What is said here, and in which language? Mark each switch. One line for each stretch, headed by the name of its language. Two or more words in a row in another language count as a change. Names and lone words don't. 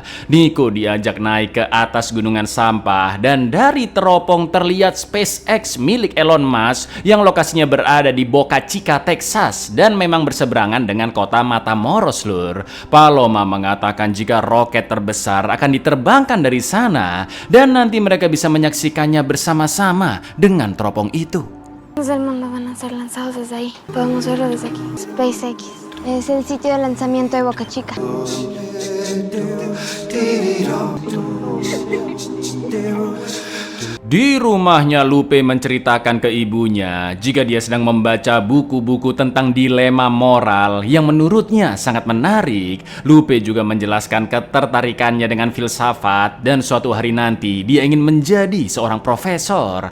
Indonesian: Nico diajak naik ke atas gunungan sampah dan dari teropong terlihat SpaceX milik Elon Musk yang lokasinya berada di Boca Chica, Texas dan memang berseberangan dengan kota Matamoros lur. Paloma mengatakan jika roket terbesar akan diterbangkan dari sana dan nanti mereka bisa menyaksikannya bersama-sama dengan teropong itu.
Spanish: Del mundo van a ser lanzados desde ahí. Podemos verlo desde aquí. SpaceX. Es el sitio de lanzamiento de Boca Chica.
Indonesian: Di rumahnya, Lupe menceritakan ke ibunya jika dia sedang membaca buku-buku tentang dilema moral yang menurutnya sangat menarik. Lupe juga menjelaskan ketertarikannya dengan filsafat dan suatu hari nanti dia ingin menjadi seorang profesor.